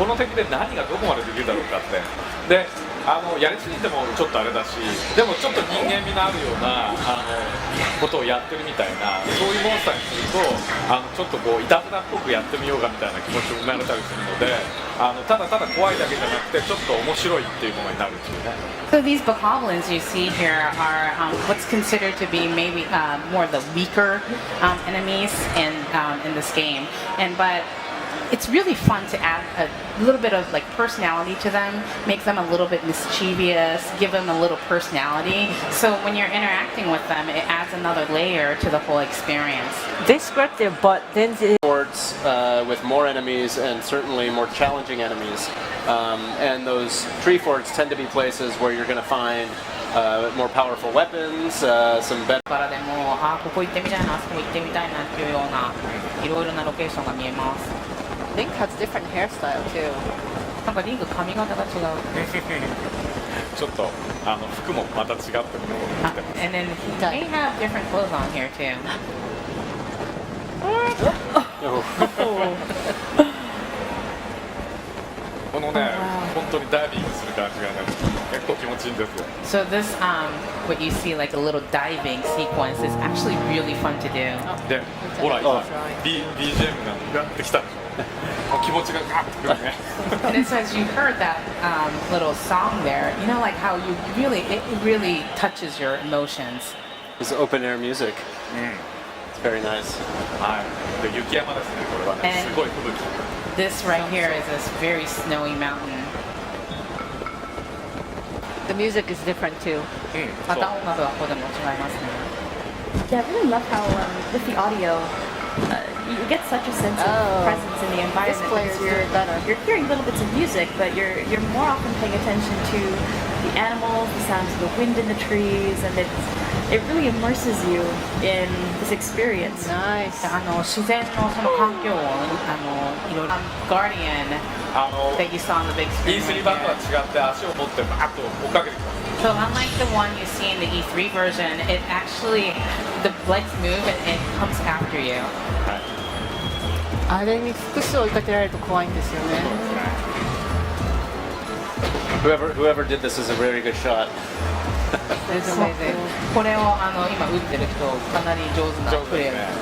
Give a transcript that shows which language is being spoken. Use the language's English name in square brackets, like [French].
[Japanese] この敵で何がどこまでできるだろうかってでやりすぎてもちょっとあれだし、でもちょっと人間味のあるようなことをやってるみたいな、そういうモンスターにするとちょっといたずらっぽくやってみようかみたいな気持ちを生まれたりするので、ただただ怖いだけじゃなくてちょっと面白いっていうものになるっていうね。 [English] So these bokoblins you see here are what's considered to be maybe more the weaker enemies in this game, but it's really fun to add a little bit of personality to them, make them a little bit mischievous, give them a little personality. So when you're interacting with them, it adds another layer to the whole experience. They scratch their butt, then they... Forts with more enemies and certainly more challenging enemies. And those tree forts tend to be places where you're going to find more powerful weapons, some better... [Japanese] からでもここ行ってみたいな、あそこ行ってみたいなっていうようないろいろなロケーションが見えます。 [English] Link has different hairstyle too. [Japanese] なんかリンク髪型が違う。ちょっと服もまた違ってるのを着てます。 [English] And then they have different clothes on here too. [Japanese] このね、本当にダイビングする感じがね、結構気持ちいいんですよ。 [English] So this what you see like a little diving sequence is actually really fun to do. [Japanese] で、ほら今 BGM がやってきたでしょ。気持ちがガッとくるね。 [English] And it says you heard that little song there. You know, like how it really touches your emotions. It's open air music. It's very nice. [Japanese] はい。で雪山ですね。これはね、すごい吹雪。 [English] This right here is this very snowy mountain. The music is different too. [Japanese] また音楽はここでも違いますね。 [English] Yeah, I really love how with the audio, you get such a sense of presence in the environment. Because you're hearing little bits of music, but you're more often paying attention to the animals, the sounds of the wind in the trees, and it really immerses you in this experience. Nice. [Japanese] 自然のその環境をいろいろ [English] Guardian that you saw on the big screen. [Japanese] E3 版とは違って足を持ってバーッと追っかけてきます。 [English] So unlike the one you see in the E3 version, it actually the legs move and it comes after you. [Japanese] あれに複数追いかけられると怖いんですよね。 [English] Whoever did this is a very good shot. It's amazing. [Japanese] これを今打ってる人かなり上手なプレー。